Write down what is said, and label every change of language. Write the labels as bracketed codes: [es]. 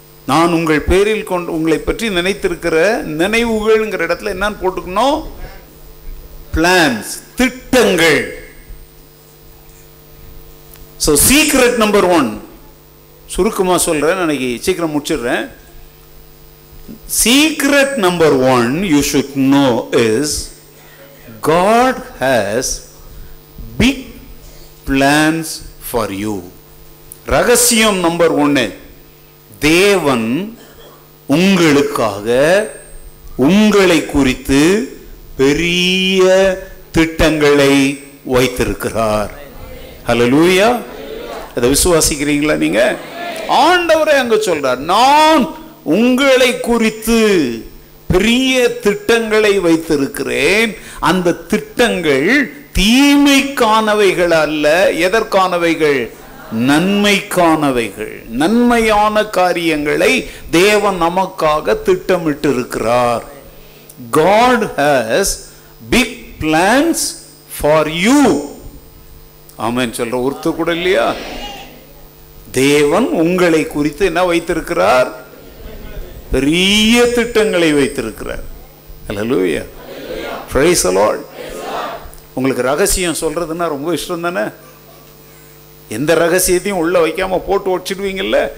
[ta] நான் உங்கள் பேரில் உங்களை பற்றி நினைத்திருக்கிற நினைவுகள்ங்கிற இடத்துல என்னன்னு போட்டுக்கணும்? பிளான்ஸ், திட்டங்கள். ஸோ சீக்ரெட் நம்பர் 1, சுருக்கமாக சொல்றேன், அன்னைக்கு சீக்கிரம் முடிச்சிடுறேன். [en] Secret number 1 you should know is God has big plans for you. [ta] ரகசியம் நம்பர் 1, தேவன் உங்களுக்காக, உங்களை குறித்து பெரிய திட்டங்களை வைத்திருக்கிறார். ஹல்லேலூயா. அதை விசுவாசிக்கிறீங்களா நீங்க? ஆண்டவரே அங்க சொல்றார், நான் உங்களை குறித்து பெரிய திட்டங்களை வைத்திருக்கிறேன். அந்த திட்டங்கள் தீமைக்கானவைகள் அல்ல. எதற்கானவைகள்? நன்மைக்கானவைகள். நன்மையான காரியங்களை தேவன் நமக்காக திட்டமிட்டு இருக்கிறார். [en] God has big plans for you. [ta] ஆமென் சொல்ற ஒருத்தர் கூட இல்லையா? தேவன் உங்களை குறித்து என்ன வைத்திருக்கிறார்? பெரிய திட்டங்களை வைத்திருக்கிறார். ஹல்லேலூயா. [en] Praise the Lord. [ta] உங்களுக்கு ரகசியம் சொல்றதுன்னா ரொம்ப இஷ்டம் தானே? எந்த ரகசியத்தையும் உள்ள வைக்காம போட்டு வச்சிடுவீங்கல்ல.